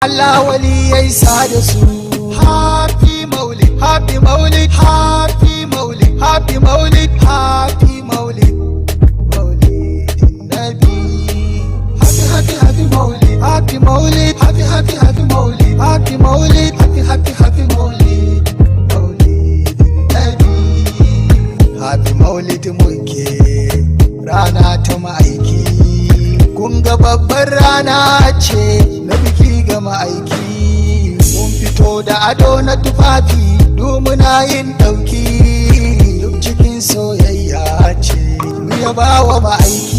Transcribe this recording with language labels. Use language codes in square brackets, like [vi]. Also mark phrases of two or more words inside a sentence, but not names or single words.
[ha] Allah waliyai sa da su. [en] Happy Maulid, Happy Maulid, Happy Maulid, Happy Maulid, Happy Maulid, Maulid Nabi. Happy Happy Maulid, Happy Maulid, Happy Maulid, Happy Maulid, Happy Maulid, Maulid Nabi. Happy Maulid [ha] muke rana ta ma'aiki, kun ga babbar rana ce na biki ga ma'aiki. Mun fito da ado na tufafi muna yin ɗauki, duk cikin soyayya ce mu yaba wa ma'aiki.